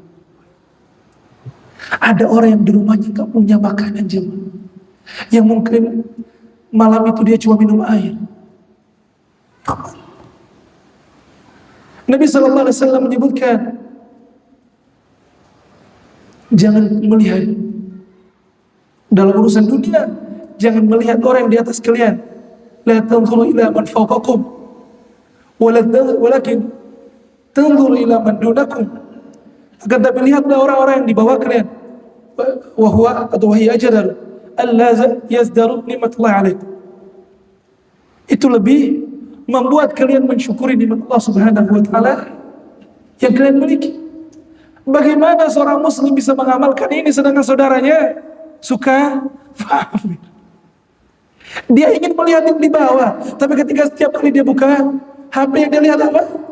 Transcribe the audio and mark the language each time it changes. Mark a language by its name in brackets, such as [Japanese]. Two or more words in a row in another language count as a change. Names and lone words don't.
[Indonesian] Ada orang yang di rumahnya gak punya makanan, jemaah, yang mungkin malam itu dia cuma minum air. Nabi SAW menyebutkan, jangan melihat dalam urusan dunia, jangan melihat orang yang di atas kalian. [Arabic] لا تنظروا إلى من فوقكم ولكن تنظروا إلى من دونكم. [Indonesian] Akan tapi lihatlah orang-orang yang di bawah kalian. [Arabic] وهو atau وهي أجدر ألا تزدروا نعمة الله عليكم. [Indonesian] Itu lebih membuat kalian mensyukuri nikmat Allah [Arabic] سبحانه وتعالى [Indonesian] yang kalian miliki. Bagaimana seorang muslim bisa mengamalkan ini sedangkan saudaranya suka faham? Dia ingin melihat yang di bawah, tapi ketika setiap kali dia buka HP, yang dia lihat apa?